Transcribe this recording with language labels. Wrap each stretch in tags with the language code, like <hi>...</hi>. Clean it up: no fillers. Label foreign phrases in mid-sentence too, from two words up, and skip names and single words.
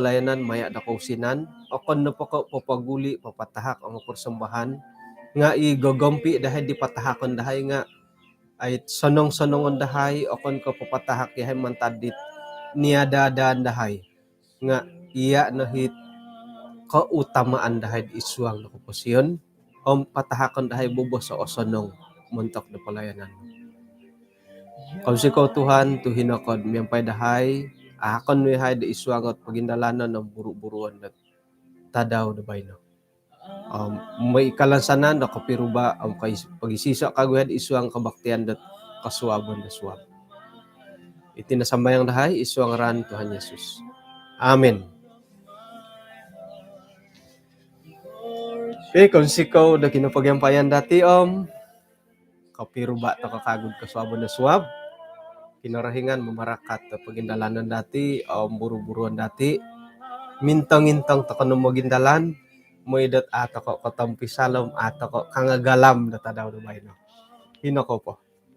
<plw>palayanan maya da kausinan akon na papaguli papatahak ang persembahan nga igagampi dahil di patahakon dahay nga ay sanong-sanongon dahay akon ka papatahak yahay mantadit niadadaan dahay nga iya nahit kautamaan dahay iswang na kupasyon patahakon dahay bubos sa osanong muntok na palayanan. Kausikaw Tuhan tuhinakod miyampay dahay akon mi hay da iswang at pagindalanan ng buru-buruan at tadaw na bayno. May kalansanan na kapiruba ang pagisisa kaguyad iswang kabaktian dat kasuwaban da suwab. Itinasambayang dahay iswang ran Tuhan Yesus. Amen. Okay, kung sikaw na kinapagyampayan dati kapiruba ta kakagod kasuwaban da suwab. Kinarahingan mamarakat ta pagindalanan dati buru-buruan dati. Mintang-intang ta kanong magindalan moidat ato ko katampisalom ato ko kangagalam na tadaw na bayno. Hinako po.</plw>